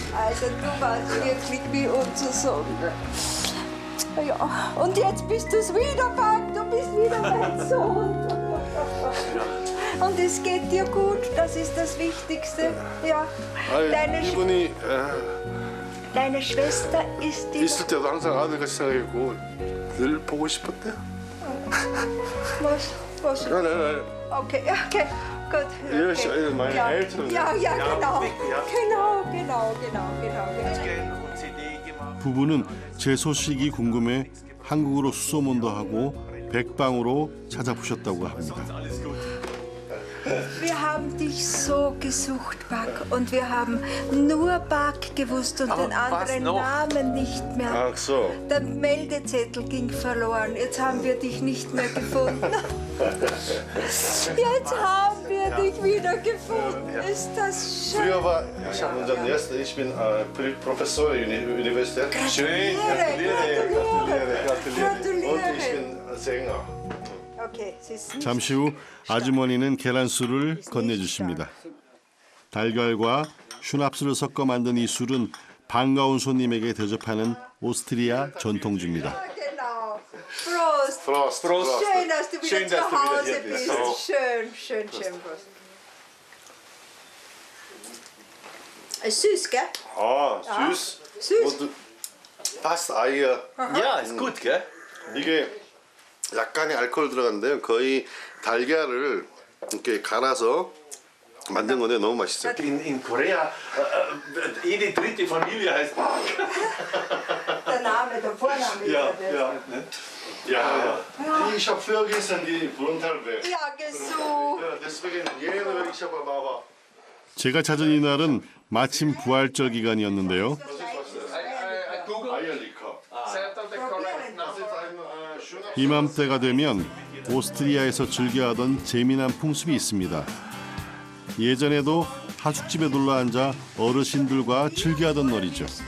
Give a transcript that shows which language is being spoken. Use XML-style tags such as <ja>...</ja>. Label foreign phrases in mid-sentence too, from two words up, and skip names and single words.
<de>Also, du warst wirklich wie unser Sohn. Ja, und jetzt bist du's wieder, Pack. Du bist wieder mein Sohn. Und es geht dir gut, das ist das Wichtigste. Ja. Deine Schwester ist die...</de> <ko>있을 때도 항상 아들같이 생각했고 늘 보고 싶었대.</ko> <de>Was? Nein. Okay, gut. Ja, Okay. meine Eltern. Ja, genau. Genau.</de> <ko>부부는 제 소식이 궁금해 한국으로 수소문도 하고 백방으로 찾아보셨다고 합니다.</ko> <de>Wir haben dich so gesucht, Buck. Und wir haben nur Buck gewusst und den anderen Namen nicht mehr. Ach so. Der Meldezettel ging verloren. Jetzt haben wir dich nicht mehr gefunden. Jetzt haben wir dich wieder gefunden. Ist das schön? Früher war ich habe unseren ersten, ich bin Professor in der Universität. Gratuliere. Und ich bin Sänger. Okay, sie ist</de> <ko>잠시 후 아주머니는 계란술을 건네주십니다. 달걀과 슈납스를 섞어 만든 이 술은 반가운 손님에게 대접하는 오스트리아 전통주입니다.</ko> <de>Genau. Prost. Prost. Schön, dass du wieder zu Hause bist. So. Schön, Prost. Ist süß, gell? 아, süß. Süß. Und passt Eier. Ja, ist gut, gell?</de> <ko>이게 약간의 알코올 들어갔는데요. 거의 달걀을 이렇게 갈아서 만든 건데 너무 맛있어요.</ko> <de>In Korea, jede dritte Familie heißt Park. Der Name, der Vorname ist das. Ja. Ich habe früher gestern die Brunntalbe. Ja, gesucht. Ja, deswegen jede Woche ich habe aber</de> <ko>제가 찾은 이날은 마침 부활절 기간이었는데요.</ko> <de>Eierlikör.</de> <ko>이맘때가 되면 오스트리아에서 즐겨하던 재미난 풍습이 있습니다. 예전에도 하숙집에 둘러 앉아 어르신들과 즐겨하던 놀이죠.</ko>